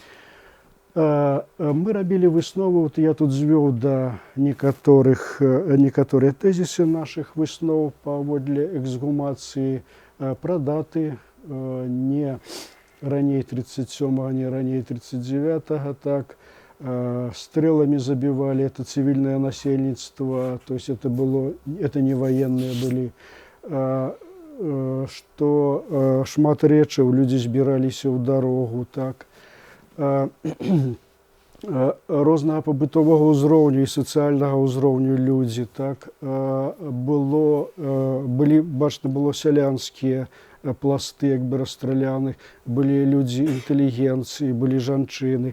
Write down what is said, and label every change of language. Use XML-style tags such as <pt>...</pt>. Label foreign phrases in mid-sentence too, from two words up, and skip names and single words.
<be>Мы рабілі высновы, вот я тут звёў да некаторыя тэзісы нашых высноў паводле эксгумацыі, пра даты не раней 37-го, не раней 39-го,</be> <ru>так, стрелами забивали, это цивильное насельніцтва, то есть это не военные были,</ru> <be>што шмат рэчаў, людзі збіраліся ў дарогу, так. Рознага пабытовага ўзроўню і сацыяльнага ўзроўню людзі, так. Бачна, было сялянскія пласты, як бы расстраляны, былі людзі інтэлігенцыі, былі жанчыны.</be>